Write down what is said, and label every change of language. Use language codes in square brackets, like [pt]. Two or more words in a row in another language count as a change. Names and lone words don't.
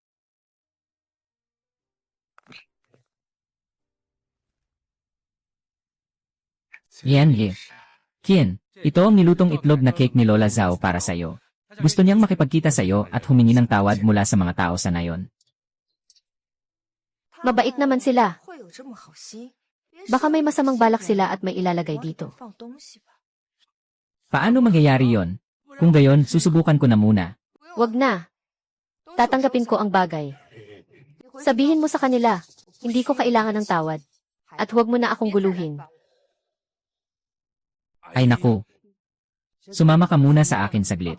[tl] Yan He. Kien, ito ang nilutong itlog na cake ni Lola Zhao para sa'yo. Gusto niyang makipagkita sa'yo at humingi ng tawad mula sa mga tao sa nayon. Mabait naman sila. [zh] 会有这么好心？ [tl] Baka may masamang balak sila at may ilalagay dito. [zh] 放东西吧。 [tl] Paano mangyayari yon? Kung gayon, susubukan ko na muna. Wag na. Tatanggapin ko ang bagay. Sabihin mo sa kanila, hindi ko kailangan ng tawad. At huwag mo na akong guluhin. Ay naku. Sumama ka muna sa akin saglit.